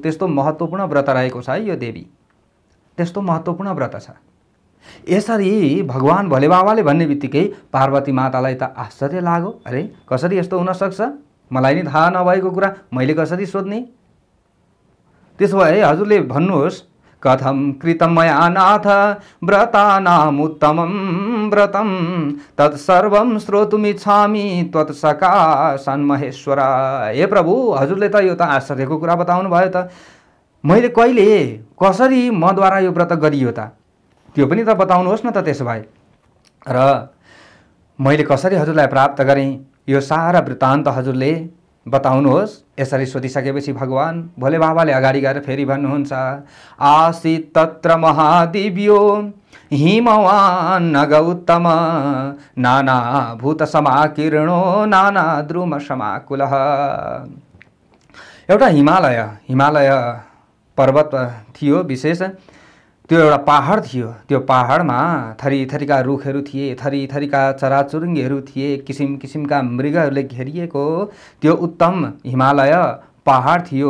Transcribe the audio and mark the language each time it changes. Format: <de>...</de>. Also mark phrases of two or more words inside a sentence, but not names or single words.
<ne>त्यस्तो महत्त्वपूर्ण व्रत रहेको छ यो देवी। त्यस्तो महत्त्वपूर्ण व्रत छ। यसरी भगवान् भोले बाबाले भन्ने बित्तिकै पार्वती मातालाई त आश्चर्य लाग्यो। अरे कसरी यस्तो हुन सक्छ, मलाई नि थाहा नभएको कुरा मैले कसरी सोध्ने। त्यसो भए हजुरले भन्नुहोस्,</ne> <sa>कथं कृतं मया नाथ व्रतानामुत्तमं व्रतं तत्सर्वं श्रोतुमिच्छामि त्वत्सकाशान्महेश्वर।</sa> <ne>हे प्रभु, हजुरले त यो त आश्चर्यको कुरा बताउनु भयो त। मैले कहिले कसरी मद्वारा यो व्रत गरियो त, त्यो पनि त बताउनुहोस् न त। त्यसो भए र मैले कसरी हजुरलाई प्राप्त गरेँ, यो सारा वृत्तान्त हजुरले बताउनुहोस्। यसरी सोधिसकेपछि भगवान् भोले बाबाले अगाडि गएर फेरि भन्नुहुन्छ,</ne> <sa>आसीत् तत्र महादिव्यो हिमवान् नगौतम नानाभूत समाकीर्णो नानाद्रुम समाकुलः।</sa> <ne>एउटा हिमालय पर्वत थियो विशेष, त्यो एउटा पहाड थियो। त्यो पहाडमा थरी थरीका रुखहरू थिए, थरी थरीका चराचुरुङ्गीहरू थिए, किसिम किसिमका मृगहरूले घेरिएको त्यो उत्तम हिमालय पहाड थियो।</ne>